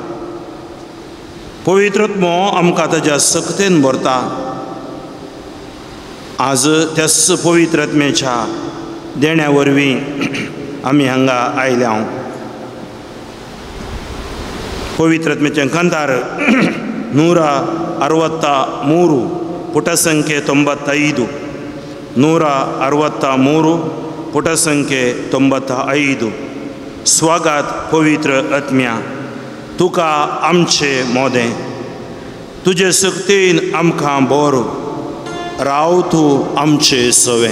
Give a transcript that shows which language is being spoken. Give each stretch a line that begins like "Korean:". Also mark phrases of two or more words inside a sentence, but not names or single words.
Konkani: पवित्र आत्मो आमकां ताच्या सक्तेन भरता. आज त्याच पवित्र आत्म्याच्या देण्या वरवीं आमी हांगा आयल्या. पवित्र आत्म्याचे कंतार
Kannada: 163 ಪುಟ ಸಂಖ್ಯೆ 95 163 ಪುಟ ಸಂಖ್ಯೆ 95.
Konkani: स्वागत पवित्र आत्म्या, तुका आमचे मोदें, तुजे सक्तीन आमकां बोर, राव तूं आमचे सवे.